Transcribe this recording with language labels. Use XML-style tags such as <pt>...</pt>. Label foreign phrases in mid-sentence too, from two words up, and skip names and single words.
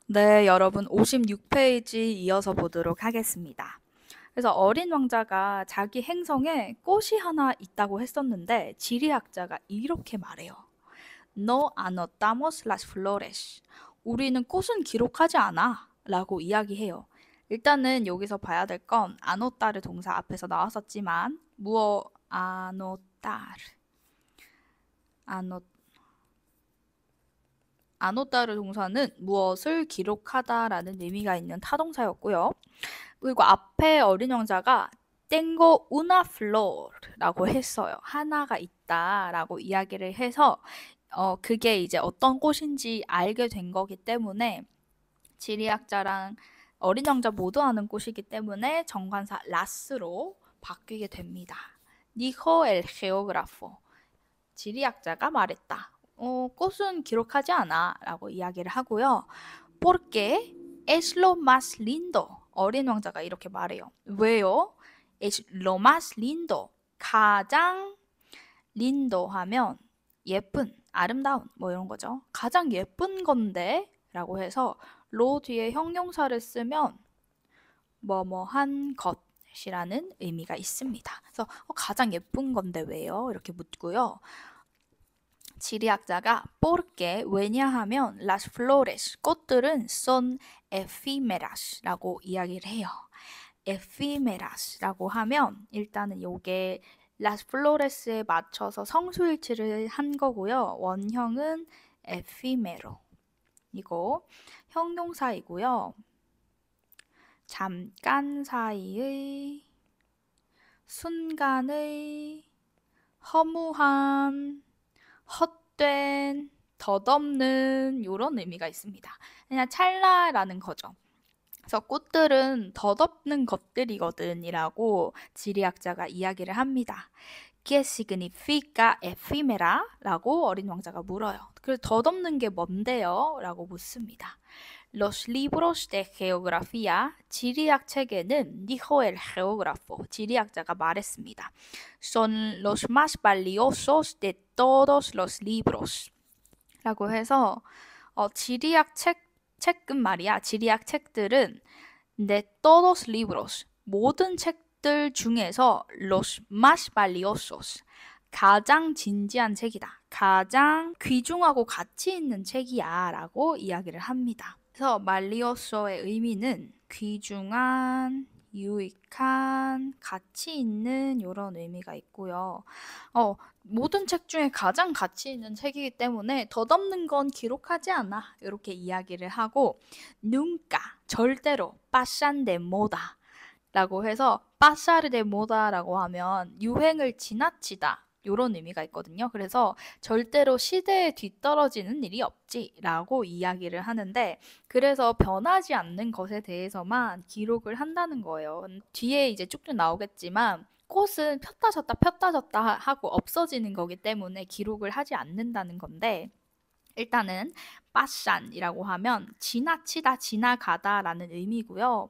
<ko>네, 여러분 56페이지 이어서 보도록 하겠습니다. 그래서 어린 왕자가 자기 행성에 꽃이 하나 있다고 했었는데 지리학자가 이렇게 말해요.</ko> <es>No anotamos las flores.</es> <ko>우리는 꽃은 기록하지 않아 라고 이야기해요. 일단은 여기서 봐야 될 건 anotar의 동사 앞에서 나왔었지만 무어 anotar, ano anotar의 동사는 무엇을 기록하다라는 의미가 있는 타동사였고요. 그리고 앞에 어린 왕자가</ko> <es>tengo una flor</es> <ko>라고 했어요. 하나가 있다라고 이야기를 해서 그게 이제 어떤 꽃인지 알게 된 거기 때문에 지리학자랑 어린 왕자 모두 아는 꽃이기 때문에 정관사 라스로 바뀌게 됩니다.</ko> <es>Dijo el geógrafo.</es> <ko>지리학자가 말했다. 꽃은 기록하지 않아 라고 이야기를 하고요.</ko> <es>Porque es lo más lindo.</es> <ko>어린 왕자가 이렇게 말해요. 왜요?</ko> <es>Es lo más lindo.</es> <ko>가장 lindo 하면 예쁜, 아름다운 뭐 이런 거죠. 가장 예쁜 건데 라고 해서 로 뒤에 형용사를 쓰면 뭐뭐한 것이라는 의미가 있습니다. 그래서 가장 예쁜 건데 왜요? 이렇게 묻고요. 지리학자가 porque 왜냐하면</ko> <es>las flores</es> <ko>꽃들은</ko> <es>son efímeras</es> <ko>라고 이야기를 해요. efímeras라고 하면 일단은 요게</ko> <es>las flores</es> <ko>에 맞춰서 성수일치를 한 거고요. 원형은 efímero 이고 형용사이고요. 잠깐 사이의 순간의 허무한 헛된, 덧없는 이런 의미가 있습니다. 그냥 찰나라는 거죠. 그래서 꽃들은 덧없는 것들이거든 이라고 지리학자가 이야기를 합니다.</ko> <es>¿Qué significa efímera?</es> <ko>라고 어린 왕자가 물어요. 그래서 덧없는 게 뭔데요? 라고 묻습니다.</ko> <es>Los libros de geografía,</es> <ko>지리학 책에는</ko> <es>dijo el geógrafo,</es> <ko>지리학자가 말했습니다.</ko> <es>Son los más valiosos de todos los libros.</es> <ko>라고 해서 지리학 책은 말이야. 지리학 책들은</ko> <es>de todos libros,</es> <ko>모든 책들 중에서</ko> <es>los más valiosos,</es> <ko>가장 진지한 책이다. 가장 귀중하고 가치 있는 책이야 라고 이야기를 합니다. 그래서 말리오소의 의미는 귀중한, 유익한, 가치 있는 이런 의미가 있고요. 모든 책 중에 가장 가치 있는 책이기 때문에 덧없는 건 기록하지 않아. 이렇게 이야기를 하고 nunca, 절대로</ko> <es>pasan de moda</es> <ko>라고 해서</ko> <es>pasar de moda</es> <ko>라고 하면 유행을 지나치다 이런 의미가 있거든요. 그래서 절대로 시대에 뒤떨어지는 일이 없지 라고 이야기를 하는데 그래서 변하지 않는 것에 대해서만 기록을 한다는 거예요. 뒤에 이제 쭉쭉 나오겠지만 꽃은 폈다 졌다 폈다 졌다 하고 없어지는 거기 때문에 기록을 하지 않는다는 건데 일단은 빠싼이라고 하면 지나치다 지나가다 라는 의미고요.</ko>